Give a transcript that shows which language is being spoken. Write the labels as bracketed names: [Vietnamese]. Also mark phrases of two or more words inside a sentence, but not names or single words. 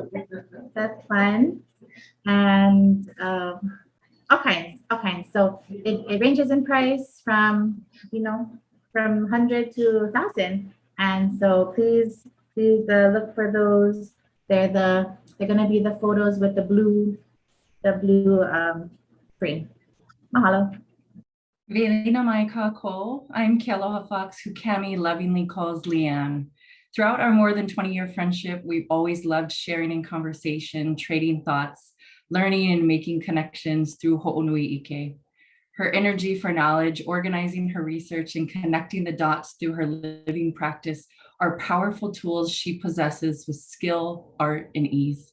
[English] That's fun. And all kinds. So it ranges in price from 100 to 1,000. And so please look for those. They're gonna be the photos with the blue frame. Mahalo. [Hawaiian] Wehena mai kākou. [English] I'm Kealoha Fox, who Cami lovingly calls Leanne. Throughout our more than 20-year friendship, we've always loved sharing in conversation, trading thoughts, learning and making connections through Ho'onui Ike. Her energy for knowledge, organizing her research, and connecting the dots through her living practice are powerful tools she possesses with skill, art, and ease.